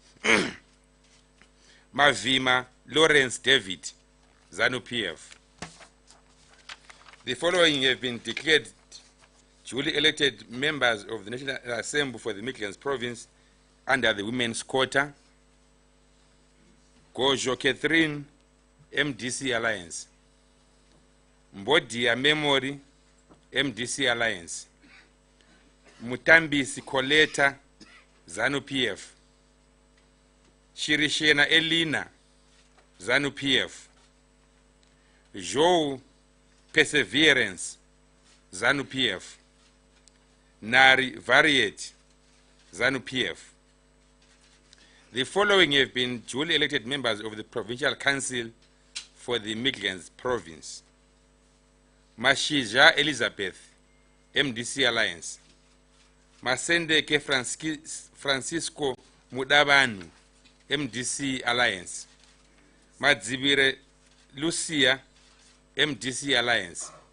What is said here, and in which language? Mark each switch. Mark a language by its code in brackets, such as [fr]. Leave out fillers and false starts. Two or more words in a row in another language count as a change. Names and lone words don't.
[en] Mavima Lawrence David, ZANU-PF. The following have been declared duly elected members of the National Assembly for the Midlands Province under the Women's Quota. Gojo Catherine, MDC Alliance. Mbodia Memory, MDC Alliance. Mutambisi Coleta, ZANU-PF. Shirishena Elina, ZANU-PF. Joe Perseverance, ZANU-PF. Nari Variet, ZANU-PF. The following have been duly elected members of the Provincial Council for the Midlands Province. Mashija Elizabeth, MDC Alliance. Masendeke Francisco Mudabanu, MDC Alliance. Madzibire Lucia, MDC Alliance.